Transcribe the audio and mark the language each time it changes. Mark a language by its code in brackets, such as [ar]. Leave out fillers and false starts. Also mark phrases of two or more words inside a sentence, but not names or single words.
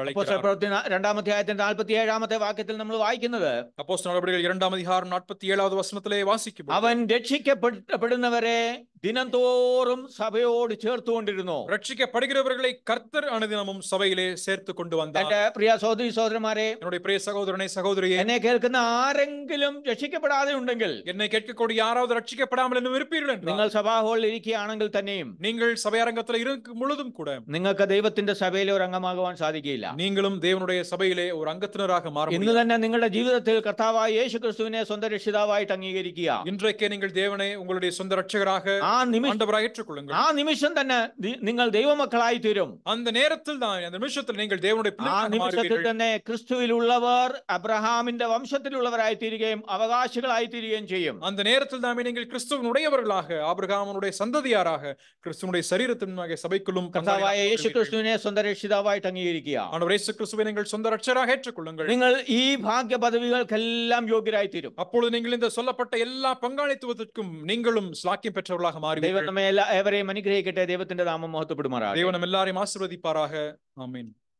[ml] അപ്പോസ്തല [ta] அழைக்கிறார். [ml] പ്രവൃത്തി 2-ാം അധ്യായത്തിന്റെ 47-ാമത്തെ വാക്യത്തിൽ നമ്മൾ വായിക്കുന്നത്, [ta] அப்போஸ்தலர் நடவடிக்கைகள் 2-ாம் அதிகாரம் 47வது வசனத்திலே வாசிக்கும், [ml] അവൻ രക്ഷിക്കപ്പെടുന്നവരെ ദിനംതോറും സഭയോട് ചേർത്തുകൊണ്ടിരുന്നു. [ta] ரட்சிக்கப்படுகிறவர்களை கர்த்தர் அனுதினமும் சபையிலே சேர்த்து கொண்டு வந்தார். [ml] എന്റെ പ്രിയ സഹോദരി സഹോദരന്മാരെ, [ta] என்னுடைய பிரிய சகோதரனே சகோதரியே, [ml] എന്നെ കേൾക്കുന്ന ആരെങ്കിലും രക്ഷിക്കപ്പെടാതെ ഉണ്ടെങ്കിൽ, [ta] என்னை கேட்கக்கூடிய யாராவது ரட்சிக்கப்படாமல் இன்னும் இருப்பீர்கள் என்றால், [ml] നിങ്ങൾ സഭാ ഇരിക്കുകയാണെങ്കിൽ തന്നെയും [ta] நீங்கள் சபையரங்கத்தில் இருக்கும் பொழுதும் கூட [ml] നിങ്ങൾക്ക് ദൈവത്തിന്റെ സഭയിലെ ഒരു അംഗമാകുവാൻ സാധിക്കില്ല. [ta] நீங்களும் தேவனுடைய சபையிலே ஒரு அங்கத்தினராக மாற [ml] ഇന്ന് [ta] முடியாது. [ml] തന്നെ നിങ്ങളുടെ ജീവിതത്തിൽ കർത്താവായ യേശുക്രിസ്തുവിനെ സ്വന്തം രക്ഷിതാവായിട്ട് അംഗീകരിക്കുക. [ta] இன்றைக்கே நீங்கள் தேவனை உங்களுடைய சொந்த ரட்சகராக ஆண்டவராக ஏற்றுக்கொள்ளுங்கள். [ml] ആ നിമിഷം തന്നെ നിങ്ങൾ ദൈവമക്കളായി തീരും. [ta] அந்த நேரத்தில் தான், அந்த நிமிஷத்தில் நீங்கள் தேவனுடைய [ml] ആ [ta] பிள்ளைகளாக [ml] നിമിഷത്തിൽ [ta] மாறுவீர்கள். [ml] തന്നെ ക്രിസ്തുവിലുള്ളവർ അബ്രഹാമിന്റെ വംശത്തിലുള്ളവരായി തീരുകയും അവകാശികളായി തീരുകയും ചെയ്യും. [ta] அந்த நேரத்தில் தாமே நீங்கள் கிறிஸ்துவனுடையவர்களாக, ஆபிரகாமுடைய சந்ததியாராக, கிறிஸ்துவனுடைய சரீரத்தின் சபைக்குள்ளும் [ml] കർത്താവായ യേശുക്രിസ്തുവിനെ സ്വന്തം രക്ഷിതാവായിട്ട് അംഗീകരിക്കുക. [ta] ஆண்டவர் இயேசு கிறிஸ்துவை நீங்கள் சொந்த ரட்சகராக ஏற்றுக்கொள்ளுங்கள். [ml] നിങ്ങൾ ഈ ഭാഗ്യ പദവികൾക്കെല്ലാം യോഗ്യരായി തീരും. [ta] அப்பொழுது நீங்கள் இந்த சொல்லப்பட்ட எல்லா பங்காளித்துவத்திற்கும் நீங்களும் ஸ்லாக்கியம் பெற்றவர்களாக [ml] ദൈവം [ta] மாறுவீர்கள். [ml] നമ്മെ ഏവരെയും അനുഗ്രഹിക്കട്ടെ. ദൈവത്തിന്റെ നാമം മഹത്വപ്പെടുമാറാകട്ടെ. [ta] தேவன் நம்ம எல்லாரையும் ஆசீர்வதிப்பாராக. ஆமென்.